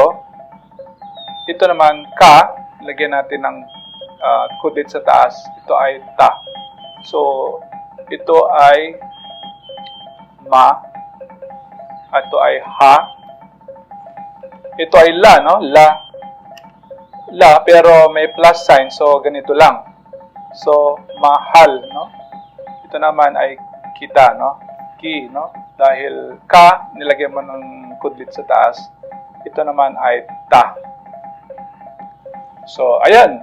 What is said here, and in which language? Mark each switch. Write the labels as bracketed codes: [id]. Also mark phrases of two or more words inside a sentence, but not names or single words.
[tl] Ito naman ka, lagyan natin ng kudit sa taas. Ito ay ta. So, ito ay ma, at ito ay ha. Ito ay la, no? La, pero may plus sign, so ganito lang. So, mahal, no? Ito naman ay kita, no? Ki, no? Dahil ka, nilagyan mo ng kudlit sa taas. Ito naman ay ta. So, ayan.